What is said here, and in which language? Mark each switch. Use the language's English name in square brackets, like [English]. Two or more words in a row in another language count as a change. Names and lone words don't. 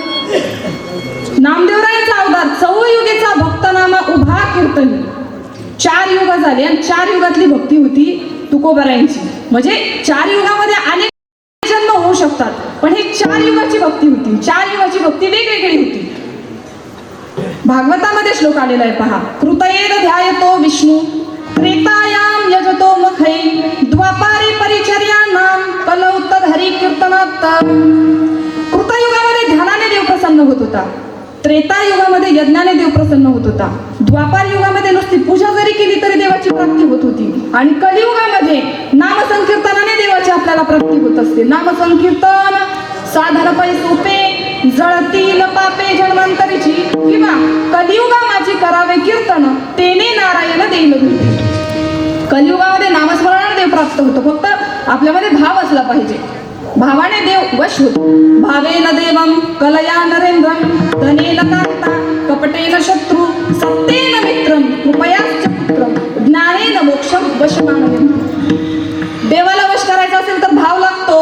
[Marathi] नामदेवरायांचा अवतार, चौयुगेचा भक्तनामा उभा कीर्तनी. 4 युग झाले आणि 4 युगातली भक्ती होती तुकोबरायांची. म्हणजे 4 युगामध्ये अनेक जन्म होऊ शकतात, पण ही 4 युगाची भक्ती होती. 4 युगाची भक्ती वेगवेगळी होती. भागवतामध्ये श्लोक आलेला आहे पहा. [Sanskrit] कृतयेन ध्यायतो विष्णू त्रेतायाम यजतो मखै द्वापारे परिचर्यानाम कलौ तद्हरि कीर्तनात्. [Marathi] कृतयुगामध्ये ध्यानाने देव प्रसन्न होत होता, त्रेतायुगामध्ये यज्ञाने देव प्रसन्न होत होता, द्वापार युगामध्ये नुसती पूजा जरी केली तरी देवाची प्राप्ती होत होती, आणि कलियुगामध्ये नामसंकीर्तनाने देवाची आपल्याला प्राप्ती होत असते. नामसंकीर्तन साधन पै सोपे जळतील पापे जन्मांतरीची, किंवा कलियुगा माझी करावे कीर्तन तेने नारायण देईल भेटी. कलियुगामध्ये नामस्मरणाने देव प्राप्त होतो, फक्त आपल्यामध्ये भाव असला पाहिजे. भावाने देव वश होतो. [Sanskrit] भावेन देवम कलया नरेंद्रम धनेन कांता कपटेन शत्रू सत्तेन मित्रम कृपयाश्च पुत्रम ज्ञानेन मोक्षम वशमानयं. [Marathi] देवाला वश करायचा असेल तर भाव लागतो.